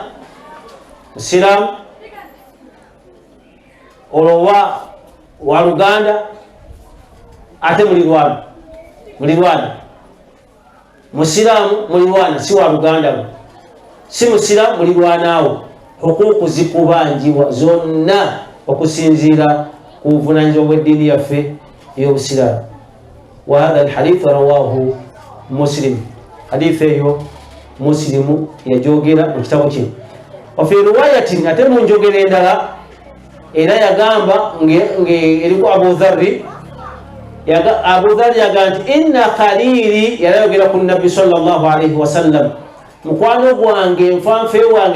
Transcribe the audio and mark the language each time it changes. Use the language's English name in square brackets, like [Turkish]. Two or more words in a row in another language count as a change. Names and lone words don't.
[Ganda] Musiraamu olwowa wa Luganda ate mulirwana, musiraamu mulirwana, si wa Luganda, si musiraamu mulirwanaawo. Hukuuku zikubanjibwa zonna okusinziira ku buvunaanyizibwa bw'eddiini yaffe ey'obusiraamu. [Arabic] Wa hadha alhadith rawahu Muslim, [Ganda] hadith eyo Muslimu yajogera mu kitabo kye. [Arabic] Wa fi riwayatin, [Ganda] ate mu njogera endala era yagamba eriku Abu Dharri, Abu Dharri yaga nti [Arabic] inna khalili, [Ganda] yarayogera ku Nabbi [Arabic] sallallahu alayhi wasallam, [Ganda] mukwano gwange nfanfe wange